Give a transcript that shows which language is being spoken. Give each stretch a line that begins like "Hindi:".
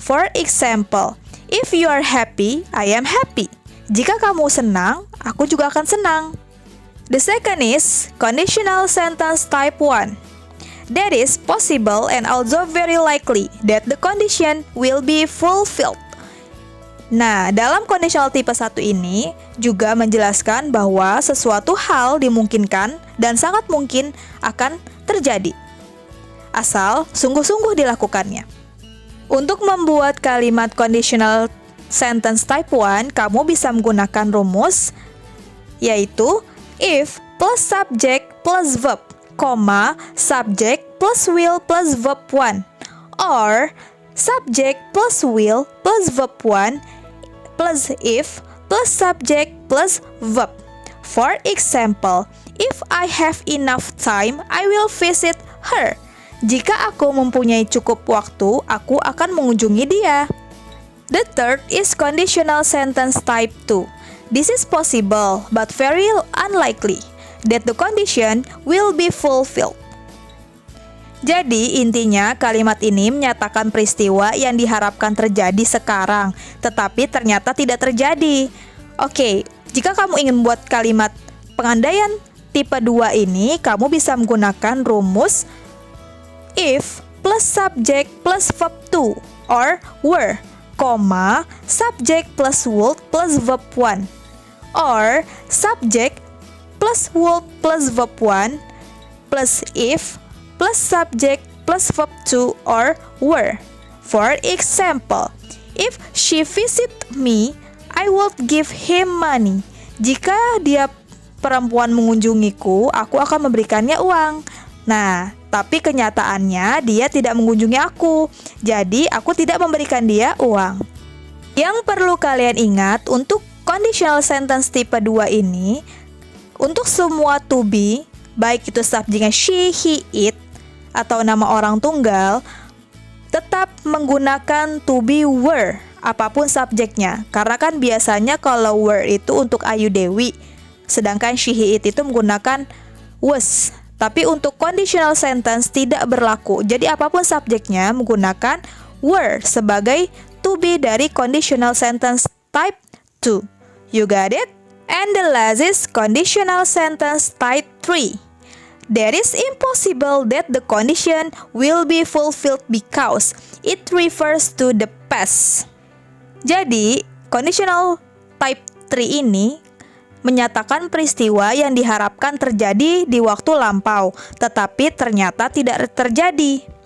English: For example, if you are happy, I am happy.
Indonesian: Jika kamu senang, aku juga akan senang.
English: The second is conditional sentence type 1. That is possible and also very likely that the condition will be fulfilled.
Indonesian: Nah, dalam conditional tipe 1 ini juga menjelaskan bahwa sesuatu hal dimungkinkan dan sangat mungkin akan terjadi, asal sungguh-sungguh dilakukannya. Untuk membuat kalimat conditional sentence type 1, kamu bisa menggunakan rumus, yaitu
English: if plus subject plus verb,
Indonesian: subject plus will plus verb 1, or subject plus will plus verb 1 plus if plus subject plus verb.
English: For example, if I have enough time, I will visit her.
Indonesian: Jika aku mempunyai cukup waktu, aku akan mengunjungi dia.
English: The third is conditional sentence type 2. This is possible, but very unlikely that the condition will be fulfilled.
Indonesian: Jadi, intinya kalimat ini menyatakan peristiwa yang diharapkan terjadi sekarang, tetapi ternyata tidak terjadi. Oke, jika kamu ingin membuat kalimat pengandaian tipe 2 ini, kamu bisa menggunakan rumus
English: if plus subject plus verb 2 or were, subject plus would plus verb 1. Or subject plus would plus verb 1 plus if plus subject plus verb 2 or were. For example, if she visit me, I would give him money.
Indonesian: Jika dia perempuan mengunjungiku, aku akan memberikannya uang. Nah, tapi kenyataannya dia tidak mengunjungi aku, jadi aku tidak memberikan dia uang. Yang perlu kalian ingat untuk conditional sentence tipe 2 ini, untuk semua to be, baik itu subjeknya she, he, it, atau nama orang tunggal, tetap menggunakan to be were, apapun subjeknya. Karena kan biasanya kalau were itu untuk Ayu Dewi, sedangkan she, he, it itu menggunakan was. Tapi untuk conditional sentence tidak berlaku. Jadi apapun subjeknya menggunakan were sebagai to be dari conditional sentence type 2.
English: You got it? And the last is conditional sentence type 3. That is impossible that the condition will be fulfilled because it refers to the past.
Indonesian: Jadi, conditional type 3 ini menyatakan peristiwa yang diharapkan terjadi di waktu lampau, tetapi ternyata tidak terjadi.